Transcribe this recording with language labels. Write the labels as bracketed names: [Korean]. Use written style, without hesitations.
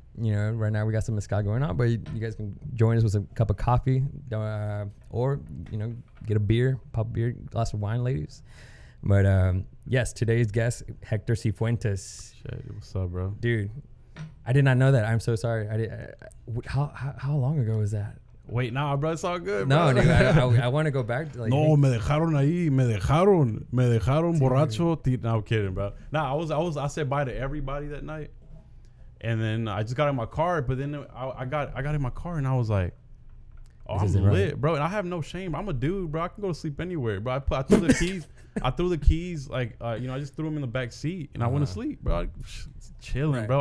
[English] Right now we got some mezcal going on, but you guys can join us with a cup of coffee, or get a beer, pop a beer, glass of wine, ladies. But yes, today's guest, Hector Sifuentes. Shit, what's up, bro? Dude, I did not know that. I'm so sorry. How long ago was that? Wait, nah, bro, it's all good, No, bro. dude, I want to go back to like. [Spanish] No, me dejaron ahí, me dejaron borracho. [English] No, I'm kidding, bro. Nah, I said bye to everybody that night, and then I just got in my car. But then I got in my car and I was like, oh, I'm lit, right, bro. And I have no shame. I'm a dude, bro. I can go to sleep anywhere, bro. I threw the keys. I threw the keys, like, I just threw them in the back seat and I went to sleep, bro. Chilling, right, bro.